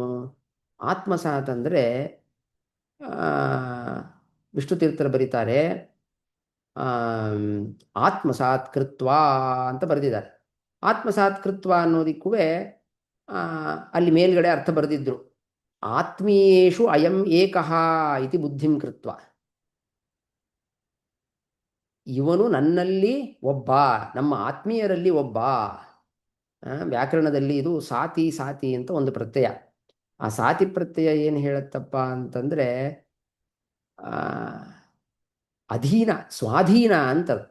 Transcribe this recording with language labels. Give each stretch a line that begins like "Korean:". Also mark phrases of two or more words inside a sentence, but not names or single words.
Kannada: ಆತ್ಮಸಾತ್ ಅಂದರೆ ವಿಷ್ಣು ತೀರ್ಥರು ಬರೀತಾರೆ,
Sanskrit: ಆತ್ಮಸಾತ್ ಕೃತ್ವ
Kannada: ಅಂತ ಬರೆದಿದ್ದಾರೆ.
Sanskrit: ಆತ್ಮಸಾತ್ ಕೃತ್ವ
Kannada: ಅನ್ನೋದಕ್ಕೂ ಅಲ್ಲಿ ಮೇಲ್ಗಡೆ ಅರ್ಥ ಬರೆದಿದ್ರು,
Sanskrit: ಆತ್ಮೀಯೇಷು ಅಯಂ ಏಕಃ ಇತಿ ಬುದ್ಧಿಂ ಕೃತ್ವ.
Kannada: ಇವನು ನನ್ನಲ್ಲಿ ಒಬ್ಬ, ನಮ್ಮ ಆತ್ಮೀಯರಲ್ಲಿ ಒಬ್ಬ. ವ್ಯಾಕರಣದಲ್ಲಿ ಇದು ಸಾತಿ ಸಾತಿ ಅಂತ ಒಂದು ಪ್ರತ್ಯಯ. ಆ ಸಾತಿ ಪ್ರತ್ಯಯ ಏನು ಹೇಳುತ್ತಪ್ಪ ಅಂತಂದರೆ ಅಧೀನ, ಸ್ವಾಧೀನ ಅಂತ ಅರ್ಥ.